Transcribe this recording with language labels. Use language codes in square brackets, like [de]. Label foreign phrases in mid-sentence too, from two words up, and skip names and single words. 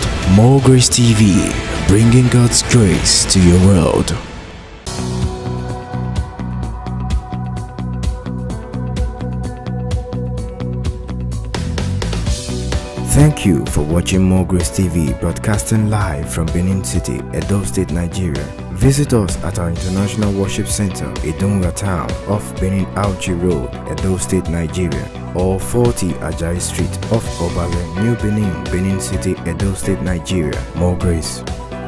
[en] More Grace TV, bringing God's grace to your world. Thank you for watching More Grace TV, broadcasting live from Benin City, Edo State, Nigeria. Visit us at our International Worship Center, Idunga Town, off Benin Auchi Road, Edo State, Nigeria, or 40 Ajayi Street, off Obale, New Benin, Benin City, Edo State, Nigeria. More Grace.